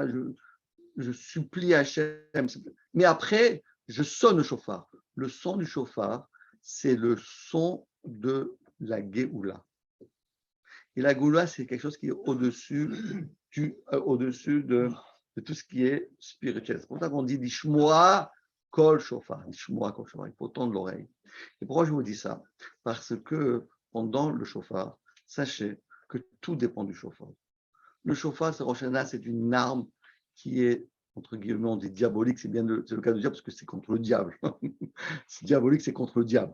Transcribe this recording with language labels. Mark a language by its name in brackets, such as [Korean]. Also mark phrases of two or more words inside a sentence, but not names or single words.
[French] Je supplie Hachem. Mais après, je sonne le chauffard. Le son du chauffard, c'est le son de la Géoula. Et la Géoula, c'est quelque chose qui est au-dessus de tout ce qui est spirituel. C'est pour ça qu'on dit [Hebrew] Dishmoa kol shofar. Dishmoa kol shofar. [French] Il faut tendre l'oreille. Et pourquoi je vous dis ça? Parce que pendant le shofar, sachez que tout dépend du shofar. Le shofar, c'est une arme qui est, entre guillemets, on dit diabolique, c'est le cas de dire parce que c'est contre le diable. C'est diabolique, c'est contre le diable.